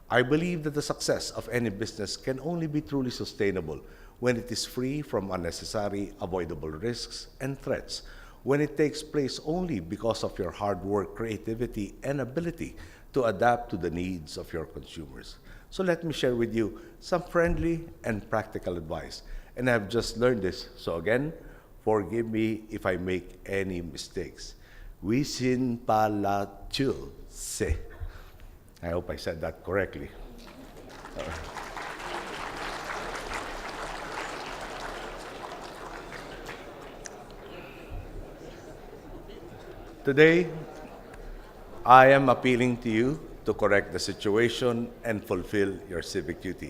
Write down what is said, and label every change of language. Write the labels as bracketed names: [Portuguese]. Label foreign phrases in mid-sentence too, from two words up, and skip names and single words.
[English] I believe that the success of any business can only be truly sustainable when it is free from unnecessary, avoidable risks and threats, when it takes place only because of your hard work, creativity, and ability to adapt to the needs of your consumers. So let me share with you some friendly and practical advice. And I've just learned this, so again, forgive me if I make any mistakes. Wisin pala chul se. I hope I said that correctly. Today, I am appealing to you to correct the situation and fulfill your civic duty.